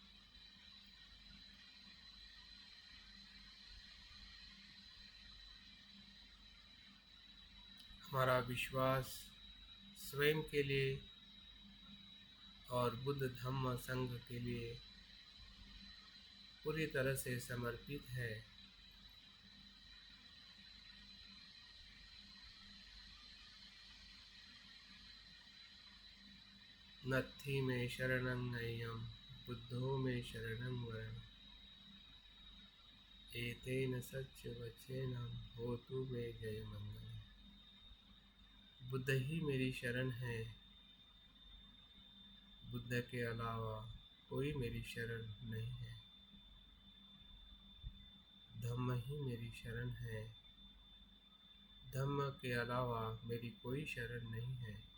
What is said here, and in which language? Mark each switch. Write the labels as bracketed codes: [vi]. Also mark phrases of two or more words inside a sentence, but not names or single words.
[hi] हमारा विश्वास स्वयं के लिए और बुद्ध धम्म संघ के लिए पूरी तरह से समर्पित है। [pi] नत्थि में शरणं नय्यं बुद्धो में शरणं वरणम् एतेन सच्च वचेन होतु मे जय मंगल। [hi] बुद्ध ही मेरी शरण है, बुद्ध के अलावा कोई मेरी शरण नहीं है। धम्म ही मेरी शरण है, धम्म के अलावा मेरी कोई शरण नहीं है।